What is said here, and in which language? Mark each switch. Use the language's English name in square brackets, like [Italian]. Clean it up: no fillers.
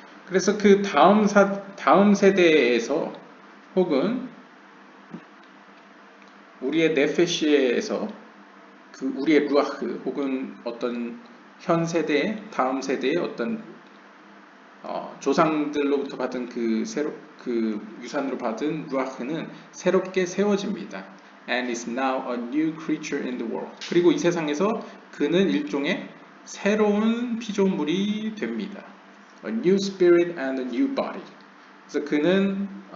[Korean] 그래서 그 다음 세대에서 혹은 우리의 네페시에서 그 우리의 루아흐 혹은 어떤 현 세대, 다음 세대의 어떤 조상들로부터 받은 그 유산으로 받은 루아흐는 새롭게 세워집니다. [English] And is now a new creature in the world. [Korean] 그리고 이 세상에서 그는 일종의 새로운 피조물이 됩니다. [English] A new spirit and a new body. [Korean] 그래서 그는